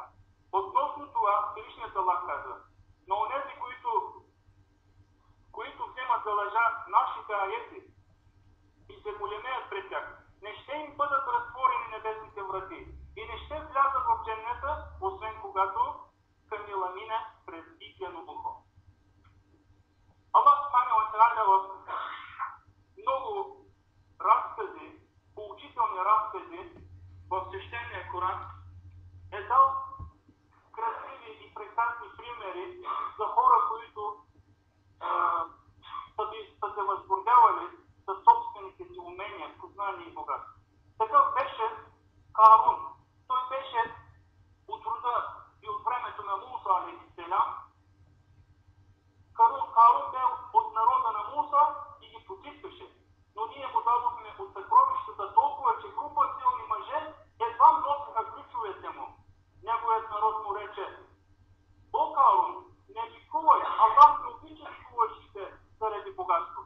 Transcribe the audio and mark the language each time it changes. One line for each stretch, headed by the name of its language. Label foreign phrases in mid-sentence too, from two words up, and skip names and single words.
Bulgarian: Относно това, Всевишният Аллах казва: на онези, които вземат за лъжа нашите аети и се големеят пред тях, не ще им бъдат разтворени небесните врати и не ще влязат в дженнета, освен когато камила мине през иглено ухо. Аллах
Arabic: سبحانه وتعالى
Bulgarian: в много разкази, поучителни разкази в свещения Коран е дал красиви и прекрасни примери за хора, които са се възгордявали със собствените си умения, познания и богатства. Такъв беше Карун. Той беше от рода и от времето на Муса
Arabic: عليه السلام.
Bulgarian: Карун бе от народа на Муса и ги потискаше. Но ние му дадохме от съкровищата толкова, че група силни мъже едва носиха ключовете му. Неговият народ му рече: о, Карун, не ги кувай, Аллах не обича куващите заради богатство.